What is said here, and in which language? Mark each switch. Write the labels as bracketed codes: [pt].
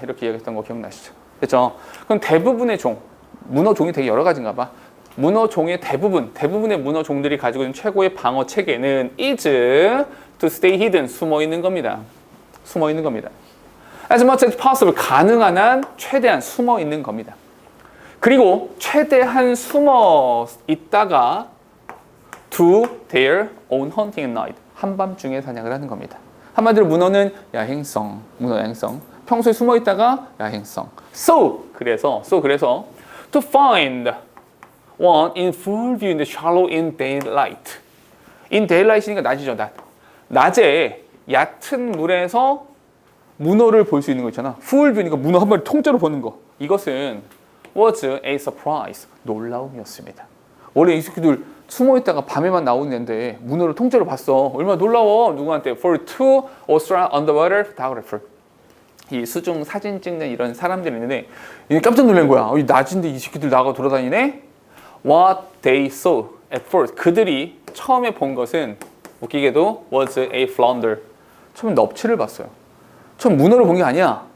[ko] 이렇게 얘기했던 거 기억나시죠? 됐죠? 그럼 대부분의 종, 문어 종이 되게 여러 가지인가 봐. 문어 종의 대부분의 문어 종들이 가지고 있는 최고의 방어 체계는 [en] is to stay hidden, [ko] 숨어 있는 겁니다. 숨어 있는 겁니다. [en] As much as possible, [ko] 가능한 한 최대한 숨어 있는 겁니다. 그리고 최대한 숨어 있다가 [en] do their own hunting at night. [ko] 한밤중에 사냥을 하는 겁니다. 한마디로 문어는 야행성, 평소에 숨어 있다가 야행성. 그래서 [en] to find one in full view in the shallow in daylight. in daylight [ko] 이니까 낮이죠, 낮. 낮에 얕은 물에서 문어를 볼 수 있는 거 있잖아. full view니까 문어 한 마리 통째로 보는 거. 이것은 [en] was a surprise. [ko] 놀라움이었습니다. 원래 이 새끼들 숨어 있다가 밤에만 나오는 애인데 문어를 통째로 봤어. 얼마나 놀라워. 누구한테? [en] For two Australian underwater photographer. [ko] 이 수중 사진 찍는 이런 사람들이 있는데 깜짝 놀란 거야. 낮인데 이 새끼들 나가 돌아다니네? [en] What they saw at first. [ko] 그들이 처음에 본 것은 웃기게도 [en] was a flounder. [ko] 처음에 넙치를 봤어요. 처음 문어를 본 게 아니야.